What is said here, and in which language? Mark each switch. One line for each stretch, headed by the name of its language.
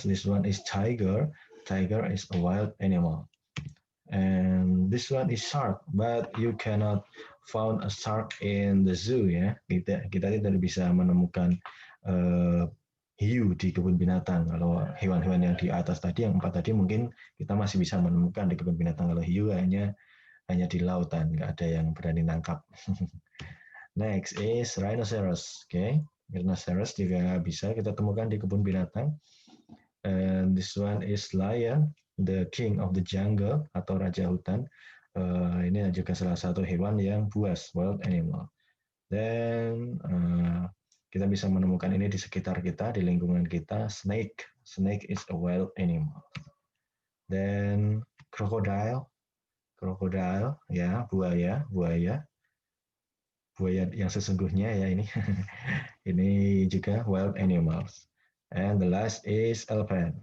English: This one is tiger. Tiger is a wild animal. And this one is shark, but you cannot found a shark in the zoo ya.
Indonesian: Kita tidak bisa menemukan hiu di kebun binatang. Kalau hewan-hewan yang di atas tadi, yang 4 tadi mungkin kita masih bisa menemukan di kebun binatang. Kalau hiu hanya di lautan, nggak ada yang berani nangkap.
English: Next is rhinoceros.
Indonesian: Okay, rhinoceros juga bisa kita temukan di kebun binatang.
English: And this one is lion, the king of the jungle
Indonesian: atau raja hutan. Ini juga salah satu hewan yang buas, wild animal. Dan kita bisa menemukan ini di sekitar kita, di lingkungan kita.
English: Snake, snake is a wild animal.
Indonesian: Dan crocodile, crocodile ya, buaya, buaya yang sesungguhnya ya ini. Ini juga wild animals.
English: And the last is elephant.